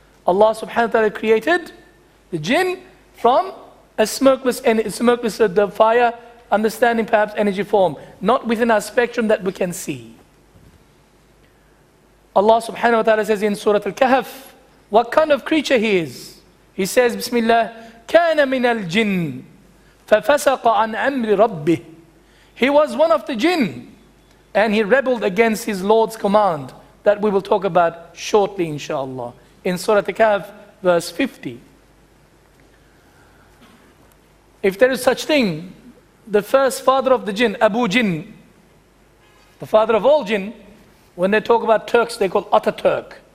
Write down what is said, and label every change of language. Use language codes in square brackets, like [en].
[en] Allah subhanahu wa ta'ala created the jinn from a smokeless the fire, understanding perhaps energy form, not within our spectrum that we can see. Allah subhanahu wa ta'ala says in Surah Al-Kahf, what kind of creature he is? He says, Bismillah, [ar] كَانَ مِنَ الْجِنِّ فَفَسَقَ عَنْ أَمْرِ رَبِّهِ. [en] He was one of the jinn, and he rebelled against his Lord's command, that we will talk about shortly, inshallah, in Surah Al-Kahf, verse 50. If there is such thing, the first father of the jinn, Abu Jinn, the father of all jinn, when they talk about Turks, they call Ataturk.